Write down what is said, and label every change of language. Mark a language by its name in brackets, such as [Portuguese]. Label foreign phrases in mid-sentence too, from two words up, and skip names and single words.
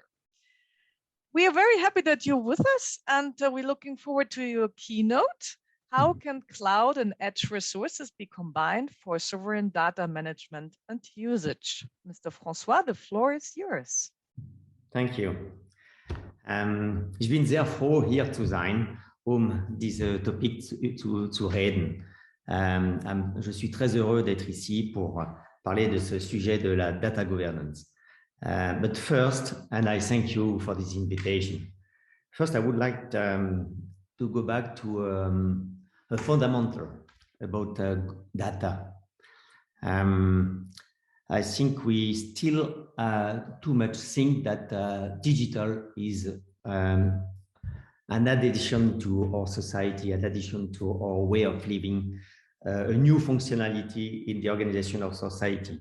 [English] We are very happy that you're with us, and we're looking forward to your keynote. How can cloud and edge resources be combined for sovereign data management and usage? Mr. François, the floor is yours. Thank you. [German] Ich bin sehr froh, hier zu sein, diese Topic zu reden. [French] Je suis très heureux d'être ici pour parler de ce sujet de la [English] data governance. But first, and I thank you for this invitation. First, I would like to go back to a fundamental about data. I think we still too much think that digital is an addition to our society, an addition to our way of living, a new functionality in the organization of society.